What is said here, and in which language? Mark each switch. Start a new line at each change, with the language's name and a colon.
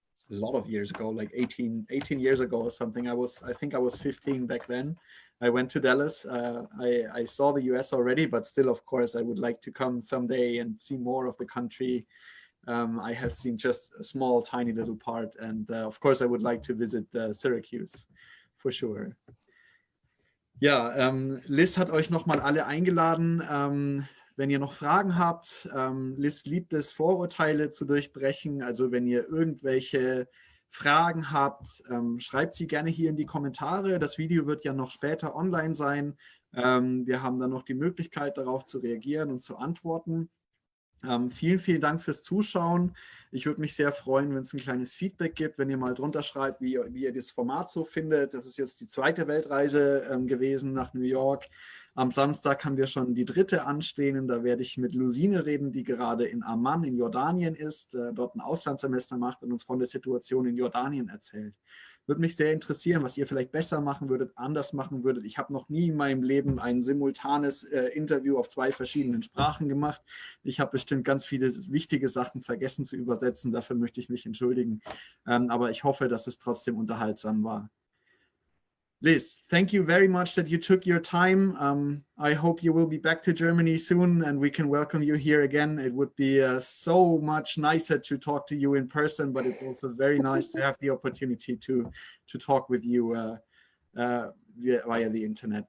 English: A lot of years ago, like 18 years ago or something. I think I was 15 back then. I went to Dallas. I saw the US already, but still, of course, I would like to come someday and see more of the country. I have seen just a small, tiny little part. And of course, I would like to visit Syracuse, for sure.
German: Ja, Liz hat euch nochmal alle eingeladen. Wenn ihr noch Fragen habt, Liz liebt es, Vorurteile zu durchbrechen. Also wenn ihr irgendwelche Fragen habt, schreibt sie gerne hier in die Kommentare. Das Video wird ja noch später online sein. Wir haben dann noch die Möglichkeit, darauf zu reagieren und zu antworten. Vielen, vielen Dank fürs Zuschauen. Ich würde mich sehr freuen, wenn es ein kleines Feedback gibt, wenn ihr mal drunter schreibt, wie ihr das Format so findet. Das ist jetzt die 2. Weltreise gewesen nach New York. Am Samstag haben wir schon die 3. anstehen. Da werde ich mit Lusine reden, die gerade in Amman in Jordanien ist, dort ein Auslandssemester macht und uns von der Situation in Jordanien erzählt. Würde mich sehr interessieren, was ihr vielleicht besser machen würdet, anders machen würdet. Ich habe noch nie in meinem Leben ein simultanes Interview auf 2 verschiedenen Sprachen gemacht. Ich habe bestimmt ganz viele wichtige Sachen vergessen zu übersetzen. Dafür möchte ich mich entschuldigen. Aber ich hoffe, dass es trotzdem unterhaltsam war.
English: Liz, thank you very much that you took your time. I hope you will be back to Germany soon and we can welcome you here again. It would be so much nicer to talk to you in person, but it's also very nice to have the opportunity to talk with you via the internet.